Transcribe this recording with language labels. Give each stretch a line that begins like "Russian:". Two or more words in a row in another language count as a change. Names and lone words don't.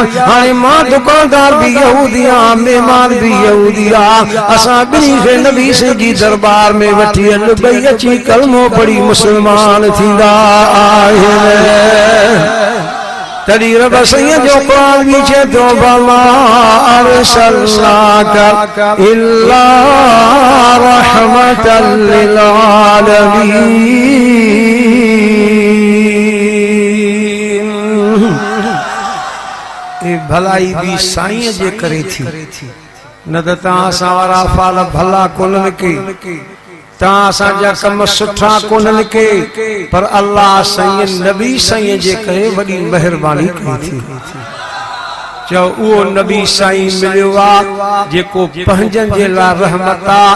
Sindhi: हाणे मां दुकानदार भी यहूदी आहियां, मेहमान भी यहूदी आहे, असां ॿिन्ही खे नबी से जी दरबार में वठी हल, ॿई अची कलमो पढ़ी मुसलमान थींदा आहिनि। तॾहिं रब साईं जो क़ुरान भी चए थो
Arabic: وما أرسلناك إلا رحمة للعالمين.
Sindhi: ए भलाई भी साईं जे करे थी, न त तव्हां असां वारा फाल भला कोन्हनि के, तव्हां असांजा कम सुठा कोन्हनि के, पर अल्लाह साईं नबी साईं जे करे वॾी महिरबानी कई थी। चओ उहो नबी साईं मिलियो आहे जेको पंहिंजनि जे लाइ रहमत आहे।